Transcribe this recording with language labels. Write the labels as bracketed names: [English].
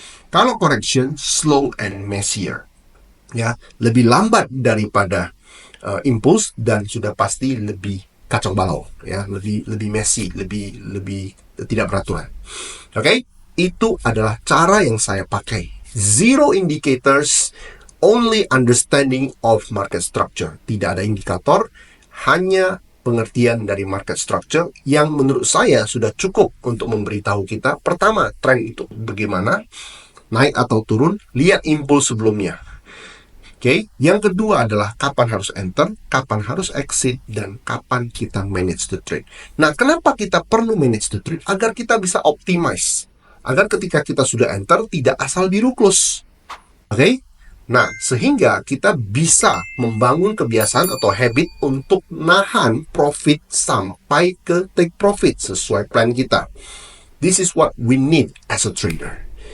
[Indonesian] Kalau correction, slow and messier. Ya, lebih lambat daripada impuls dan sudah pasti lebih kacau balau, ya, lebih messy, lebih tidak beraturan. Oke, itu adalah cara yang saya pakai. [English] Zero indicators, only understanding of market structure. [Indonesian] Tidak ada indikator, hanya pengertian dari market structure yang menurut saya sudah cukup untuk memberitahu kita, pertama, tren itu bagaimana, naik atau turun, lihat impuls sebelumnya. Oke, yang kedua adalah kapan harus enter, kapan harus exit, dan kapan kita manage the trade. Nah, kenapa kita perlu manage the trade? Agar kita bisa optimize. Agar ketika kita sudah enter, tidak asal biru close. Oke? Nah, sehingga kita bisa membangun kebiasaan atau habit untuk nahan profit sampai ke take profit sesuai plan kita. [English] This is what we need as a trader.